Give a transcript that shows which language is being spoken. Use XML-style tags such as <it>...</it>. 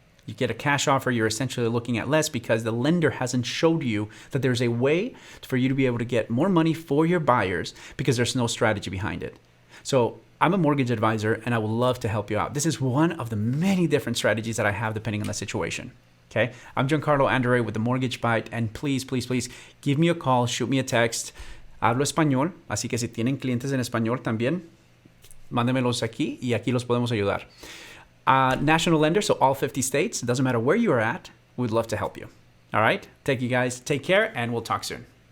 <en>You get a cash offer, you're essentially looking at less because the lender hasn't showed you that there's a way for you to be able to get more money for your buyers because there's no strategy behind it. So I'm a mortgage advisor and I would love to help you out. This is one of the many different strategies that I have depending on the situation. Okay, I'm Giancarlo Andere with the Mortgage Bite, and please give me a call, shoot me a text.</en> <es>Hablo español, así que si tienen clientes en español también, mándemelos aquí y aquí los podemos ayudar.</es> <en>National lender, so all 50 states, it doesn't matter where you're at, we'd love to help you. All right, thank you guys, take care, and we'll talk soon.</en>